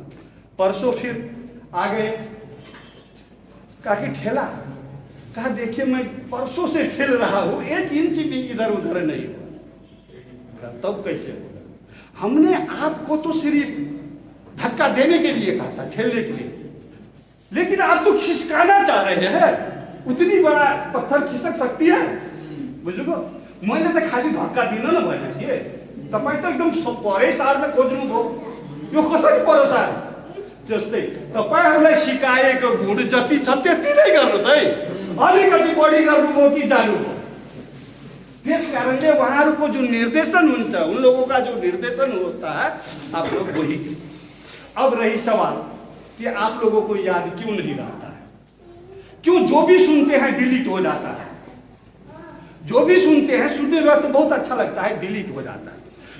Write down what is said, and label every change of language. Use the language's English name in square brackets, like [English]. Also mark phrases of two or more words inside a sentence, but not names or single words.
[Hindi] परसों फिर आ गए, कहा कि ठेला, कहा देखिए मैं परसों से ठेल रहा हूं, 1 इंच भी इधर उधर नहीं हुआ। तब कैसे होगा? हमने आपको तो सिर्फ धक्का देने के लिए कहा था, ठेलने के लिए, लेकिन आप तो खिसकाना चाह रहे हैं। उतनी बड़ा पत्थर खिसक सकती है, [Nepali] बुझ्नुभयो? मैले त खाली धक्का दिन न भएन के, तपाईँ त एकदम परै सार्न खोज्नुभयो। यो कसरी पर सार? जस्तै तपाईहरूलाई सिकाएको गुण जति छ त्यति नै गर्नुहोस् है, अलिकति बढी गर्नुभयो कि जानुभयो। त्यस कारणले उहाँहरूको जो निर्देशन हुन्छ, [Hindi] उन लोगों का जो निर्देशन होता है, आप लोग वही। अब रही सवाल कि आप लोगों को याद क्यों नहीं रहता है? क्यों जो भी सुनते हैं डिलीट हो जाता है? जो भी सुनते हैं, सुनने में तो बहुत अच्छा लगता है, डिलीट हो जाता है।